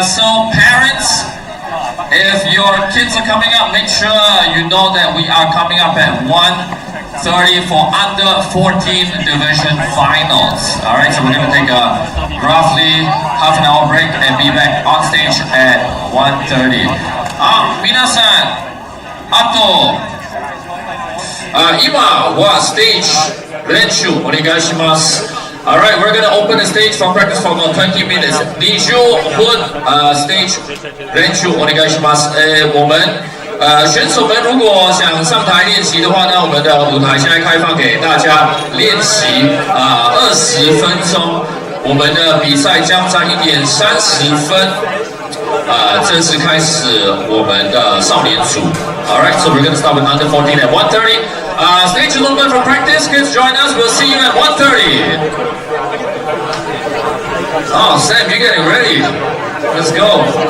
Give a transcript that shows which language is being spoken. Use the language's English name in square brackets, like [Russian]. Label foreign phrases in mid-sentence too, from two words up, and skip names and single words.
[English] So parents, if your kids are coming up, make sure you know that we are coming up at 1:30 for under 14 division finals. All right, so we're going to take a roughly half an hour break and be back on stage at 1:30. [Japanese] 皆さん、あと今はステージ練習お願いします。 [English] Alright, we're gonna open the stage for practice for about 20 minutes. [Chinese] 20 分stage 练习お願いします。我们选手们如果想上台练习的话呢，我们的舞台现在开放给大家练习20分钟。我们的比赛将在1点30分正式开始我们的少年组。 [English] Alright, so we're gonna start with under 14 at 1:30. Stage is open for practice. Kids, join us. We'll see you at 1:30. Oh, Sam, you're getting ready. Let's go.